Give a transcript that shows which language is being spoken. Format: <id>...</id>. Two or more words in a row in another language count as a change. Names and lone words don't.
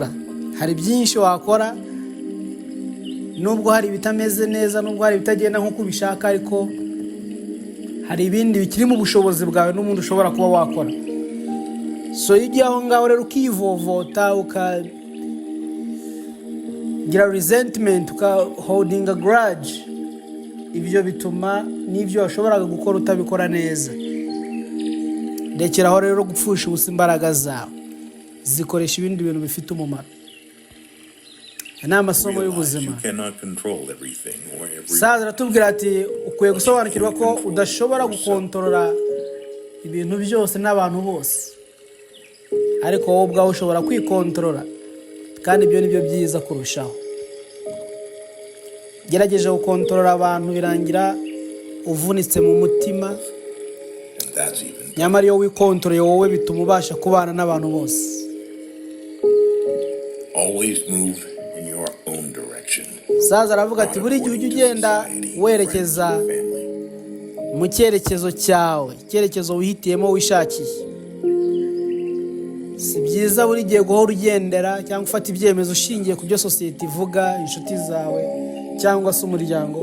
<rw>Hari byinshi wakora, nubwo hari ibitameze neza, nubwo hari ibitagenda nk'uko ubishaka, ariko hari ibindi bikiri mu bushobozi bwawe n'umuntu ushobora kuba wakora. So iyo ugiye aho ngaho rero ukivovota, ukagira</rw> <en>resentment, holding a grudge,</en> <rw>ibyo bituma n'ibyo washoboraga gukora utabikora neza. Rekeraho rero gupfusha ubusa imbaraga zawe, zikoresha ibindi bintu bifite umumaro. ni amasomo</rw> <en>Realize</en> <rw>y'ubuzima.</rw> <en>you cannot control everything or every</en> <rw>Saza aratubwira ati ukwiye gusobanukirwa ko udashobora gukontorora ibintu byose n'abantu bose, ariko wowe ubwawe ushobora kwikontorora, kandi ibyo ni byo byiza kurushaho. Gerageje gukontorora abantu birangira uvunitse mu mutima,</rw> <en>and that's even</en> <rw>nyamara iyo wikontoreye wowe bituma ubasha kubana n'abantu bose.</rw> <en>always move in your own direction.</en> <rw>Saza aravuga ati buri gihe ujye ugenda werekeza mu cyerekezo cyawe, icyerekezo wihitiyemo wishakiye. Si byiza buri gihe guhora ugendera cyangwa ufata ibyemezo ushingiye ku byo sosiyete ivuga, inshuti zawe cyangwa se umuryango.</rw>